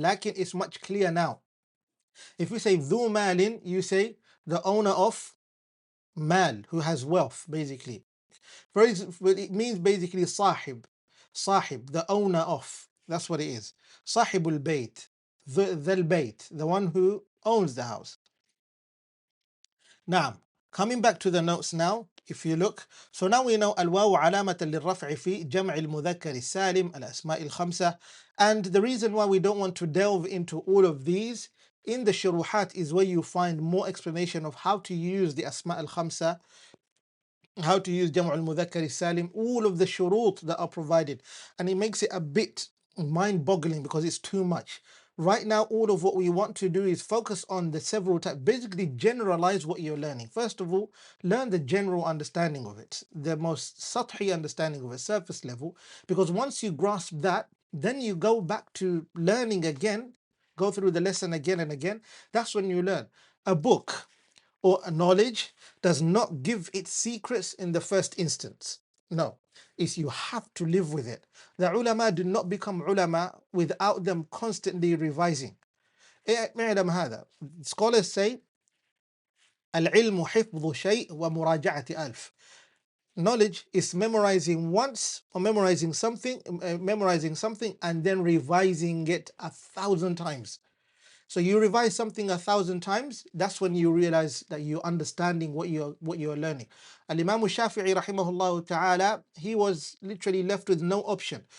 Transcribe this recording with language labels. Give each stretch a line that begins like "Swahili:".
English: Lakin it's much clearer now. If you say dhu malin, you say the owner of mal, who has wealth, basically. For example, it means basically sahib, the owner of. That's what it is. Sahibul bayt, the bayt, the one who owns the house. Now, coming back to the notes now, If you look, so now we know
Arabic: الواو علامة للرفع في جمع المذكر السالم الأسماء الخمسة.
English: And the reason why we don't want to delve into all of these in the shuruhat is where you find more explanation of how to use the asma al-khamsa, how to use Jam'u al-Mudhakkar salim, all of the shurut that are provided. And it makes it a bit mind-boggling because it's too much. Right now, all of what we want to do is focus on the several types, basically generalize what you're learning. First of all, learn the general understanding of it, the most sathi understanding of it, surface level, because once you grasp that, then you go back to learning again, go through the lesson again and again. That's when you learn. A book or a knowledge does not give its secrets in the first instance. No, it's you have to live with it. The ulama do not become ulama without them constantly revising.
Arabic: اعلم هذا.
English: Scholars say
Arabic: العلم حفظ شيء ومراجعة ألف.
English: Knowledge is memorizing once or memorizing something and then revising it 1,000 times. So you revise something 1,000 times, that's when you realize that you're understanding what you're learning. Al-Imam Shafi'i rahimahullah ta'ala, he was literally left with no option.